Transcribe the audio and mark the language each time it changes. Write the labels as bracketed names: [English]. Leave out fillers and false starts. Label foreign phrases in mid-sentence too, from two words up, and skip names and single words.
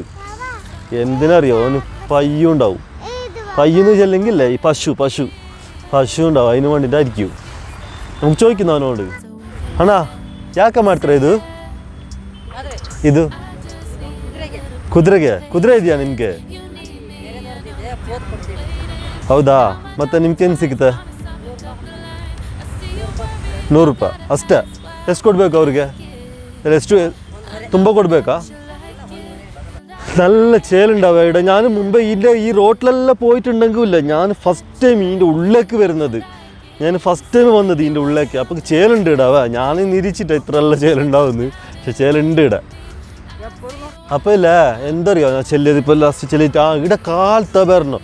[Malayalam] എന്തിനറിയോ, അവന് പയ്യുണ്ടാവും. പയ്യെന്ന് വെച്ചില്ലെങ്കിൽ ഈ പശു ഉണ്ടാവും, അതിന് വേണ്ടിയിട്ടായിരിക്കും. നമുക്ക് ചോദിക്കുന്നു [Kannada] ಅವನೋಡು ಅಣ್ಣ ಯಾಕೆ ಮಾಡ್ತಾರೆ ಇದು ಕುದುರೆ ಇದೆಯಾ ನಿಮಗೆ? ಹೌದಾ? ಮತ್ತೆ ನಿಮ್ಗೇನು ಸಿಗುತ್ತೆ? 100 ರೂಪಾಯಿ ಅಷ್ಟೇ. ಎಷ್ಟು ಕೊಡ್ಬೇಕು ಅವ್ರಿಗೆ? ಎಷ್ಟು ತುಂಬ ಕೊಡ್ಬೇಕಾ? [Malayalam] നല്ല ചേലുണ്ടാവുക ഇവിടെ. ഞാൻ മുമ്പ് ഇതിൻ്റെ ഈ റോട്ടിലെല്ലാം പോയിട്ടുണ്ടെങ്കിലില്ല, ഞാൻ ഫസ്റ്റ് ടൈം ഇതിൻ്റെ ഉള്ളിലേക്ക് വരുന്നത്. ഞാൻ ഫസ്റ്റ് ടൈം വന്നത് ഇതിൻ്റെ ഉള്ളിലേക്ക്. അപ്പോൾ ചേലുണ്ട് ഇടാവ. ഞാൻ നിരീക്ഷിച്ചിട്ട് ഇത്ര നല്ല ചേലുണ്ടാവുന്നു, പക്ഷെ ചേലുണ്ട് ഇട. അപ്പോൾ ഇല്ല എന്തറിയോ ഞാൻ ചെല്ലിയത് ഇപ്പോൾ ലാസ്റ്റ് ചെല്ലിയിട്ട് ഇവിടെ കാലത്തെ വരണം.